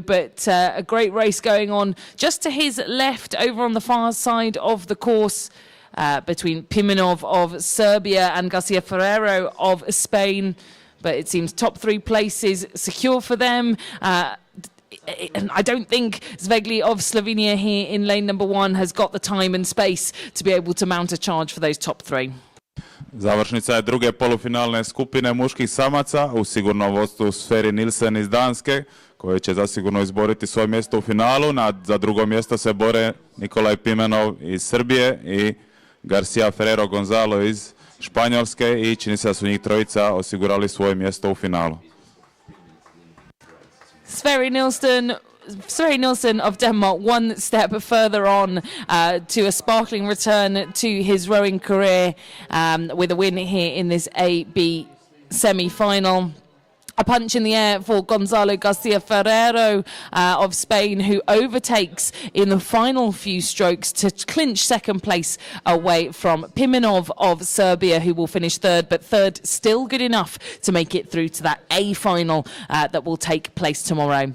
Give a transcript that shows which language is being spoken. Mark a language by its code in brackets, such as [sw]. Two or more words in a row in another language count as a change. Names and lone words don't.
[en] But a great race going on just to his left over on the far side of the course, between Pimenov of Serbia and Garcia Ferrero of Spain. But it seems top 3 places secure for them. And I don't think Zvegli of Slovenia here in lane number 1 has got the time and space to be able to mount a charge for those top 3. [hr] Završnica je druge polufinalne skupine muških samaca u sigurnom vodstvu Sverre Nielsen iz Danske, koji će zasigurno izboriti svoje mjesto u finalu. Za drugo mjesto se bore Nikolaj Pimenov iz Srbije i Garcia Ferrero Gonzalo iz Španjolske, i čini se da su njih trojica osigurali svoje mjesto u finalu. [en] Sverre Nielsen of Denmark one step further on to a sparkling return to his rowing career, with a win here in this A-B semi-final. A punch in the air for Gonzalo Garcia Ferrero of Spain, who overtakes in the final few strokes to clinch second place away from Pimenov of Serbia, who will finish third, but third still good enough to make it through to that A final that will take place tomorrow.